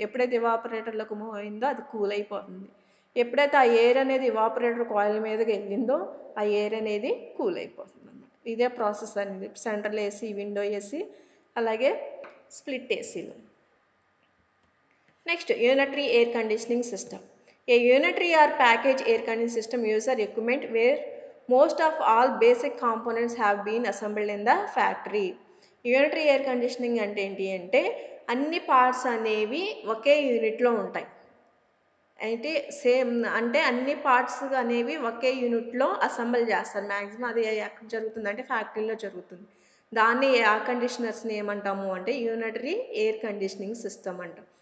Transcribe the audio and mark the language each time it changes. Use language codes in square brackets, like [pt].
[te] ఎప్పుడైతే ఎవాపరేటర్లోకి మూవ్ అయిందో అది కూల్ అయిపోతుంది. ఎప్పుడైతే ఆ ఎయిర్ అనేది ఎవాపరేటర్ కాయిల్ మీదకి వెళ్ళిందో ఆ ఎయిర్ అనేది కూల్ అయిపోతుంది అన్నమాట. ఇదే ప్రాసెస్ అనేది సెంట్రల్ ఏసీ, విండో ఏసీ, అలాగే స్ప్లిట్ ఏసీలో. Next unitary air conditioning system. [en] A unitary or package air conditioning system uses equipment where most of all basic components have been assembled in the factory. [te] Unitary air conditioning అంటే ఏంటి అంటే అన్ని parts అనేవి ఒకే యూనిట్లో ఉంటాయి. అయితే same అంటే అన్ని పార్ట్స్ అనేవి ఒకే యూనిట్లో అసెంబుల్ చేస్తారు. మ్యాక్సిమం అది ఎక్కడ జరుగుతుంది అంటే ఫ్యాక్టరీలో జరుగుతుంది. దాన్ని ఎయిర్ కండిషనర్స్ని ఏమంటాము అంటే యూనిటరీ ఎయిర్ కండిషనింగ్ సిస్టమ్ అంటాం.